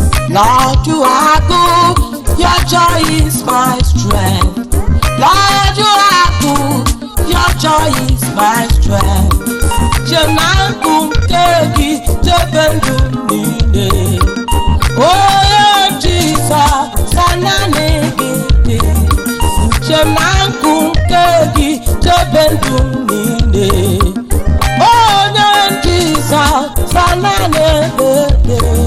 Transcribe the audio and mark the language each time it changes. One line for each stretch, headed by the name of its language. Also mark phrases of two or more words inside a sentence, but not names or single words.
English: Lord, you are good. Your joy is my strength. Lord, you are good. Your joy is my strength.
Igbo: Chineke nke gị, chebe ndụ m niile. Onye Jizọs, naanị gị dị. Uche m na nkụ nke gị, chebe ndụ m niile. Onye Jizọs, naanị gị dị.